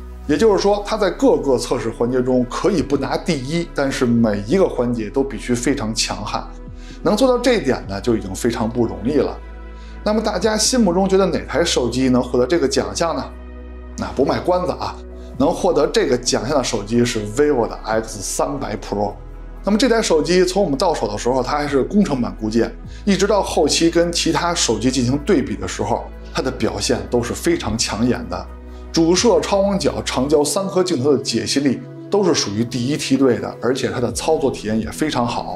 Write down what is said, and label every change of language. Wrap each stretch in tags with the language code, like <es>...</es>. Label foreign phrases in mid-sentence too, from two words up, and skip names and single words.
<zh>也就是說，它在各個測試環節中可以不拿第一，但是每一個環節都必須非常強悍。能做到這一點呢，就已經非常不容易了。那麼大家心目中覺得哪台手機能獲得這個獎項呢？那不賣關子啊，能獲得這個獎項的手機是 vivo 的 X300 Pro。那麼這台手機從我們到手的時候，它還是工程版固件，一直到後期跟其他手機進行對比的时候，它的表現都是非常搶眼的。主攝、超广角、长焦3顆鏡頭的解析力都是屬於第一梯隊的，而且它的操作體驗也非常好。</zh>